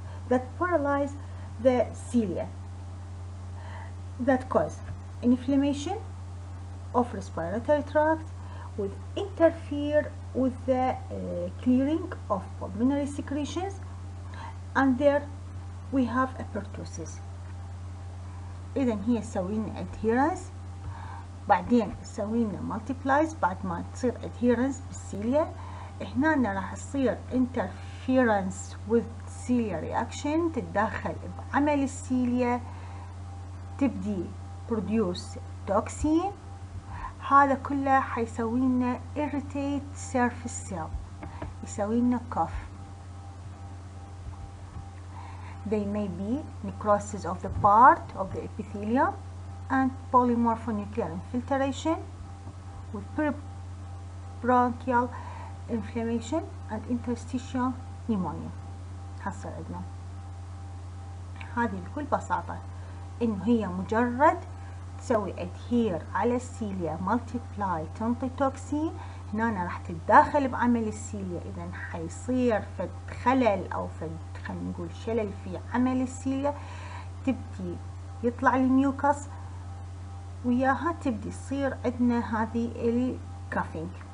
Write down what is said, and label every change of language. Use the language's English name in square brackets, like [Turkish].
[English] that paralyze the cilia, that cause inflammation of respiratory tract, would interfere with the clearing of pulmonary secretions, and there we have a pertussis. [Arabic] إذن هي تسوي لنا adherence، بعدين تسوي لنا multiplies بعد ما تصير adherence بالسيليا. هنا راح تصير [English] interference with cilia reaction، [Arabic] تتدخل بعمل السيليا، تبدي [English] produce toxin. [Arabic] هذا كله حيسوي لنا [English] irritate surface cell، [Arabic] يسوي لنا cough. [English] They may be necrosis of the part of the epithelium and polymorphonuclear infiltration with bronchial inflammation and interstitial pneumonia. [Arabic] حصل عندنا هذه بكل بساطة إنه هي مجرد تسوي adhere على السيليا multiply تنطي توكسين. هنا راح تتداخل بعمل السيليا، إذا حيصير فد خلل أو فد خلينا نقول شلل في عمل السيليا، تبدي يطلع الميوكس وياها تبدي تصير عندنا هذه الكافينج.